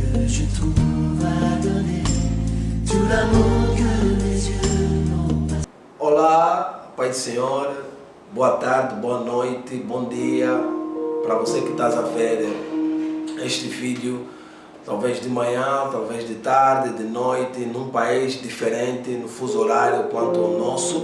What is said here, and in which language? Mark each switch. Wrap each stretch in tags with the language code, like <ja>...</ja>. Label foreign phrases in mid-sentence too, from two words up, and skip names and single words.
<fr>je trouve à donner tout l'amour que mes yeux n'ont pas.</fr> <pt>Olá, Pai do Senhor, boa tarde, boa noite, bom dia para você que está a ver este vídeo, talvez de manhã, talvez de tarde, de noite, num país diferente, no fuso horário quanto o nosso.</pt>